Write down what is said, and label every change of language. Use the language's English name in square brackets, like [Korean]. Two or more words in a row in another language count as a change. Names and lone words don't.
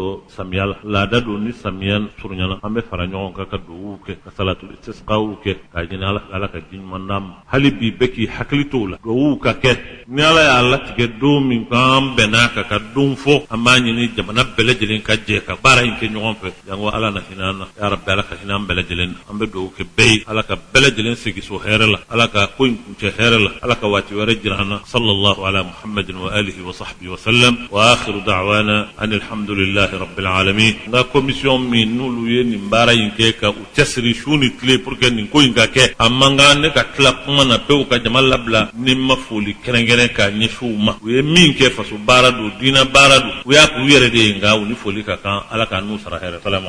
[Bambara] dɔ samiya la laada don ni samiya surunyana an bɛ fara ɲɔgɔn kan ka duwawu kɛ ka [Arabic] صلاة الاستسقاء [Bambara] kɛ k'a ɲini ala fɛ ala ka ji ɲuman d'an ma hali bi bɛɛ k'i hakili to o la duwawu ka kɛ ni ala y'a latigɛ don min k'an bɛnna kan ka don fɔ an b'a ɲini jamana bɛɛ lajɛlen ka jɛ ka baara in kɛ ɲɔgɔn fɛ jango ala na hinɛ an na [Arabic] يا ربي [Bambara] ala ka hinɛ an bɛɛ lajɛlen na an bɛ duwawu kɛ bɛɛ ye ala ka bɛɛ lajɛlen segi so hɛrɛ la ala ka ko in kuncɛ hɛrɛ la ala ka waati wɛrɛ jira an na [Arabic] صلى الله على محمد وعلى آله وصحبه وسلم وآخر دعوانا أن الحمد لله رب العالمين [Bambara] nga commission min n'olu ye nin baara in kɛ ka u cɛsiri su ni tile [French] pour que [Bambara] nin ko in ka kɛ a man kan ne ka tila kuma na pewu ka jama labila ni ma foli kɛrɛnkɛrɛn k'a ɲɛsin u ma u ye min kɛ faso baara don diinɛ baara don u y'a k'u yɛrɛ de ye nka u ni foli ka kan ala ka n'u sara hɛrɛ salamu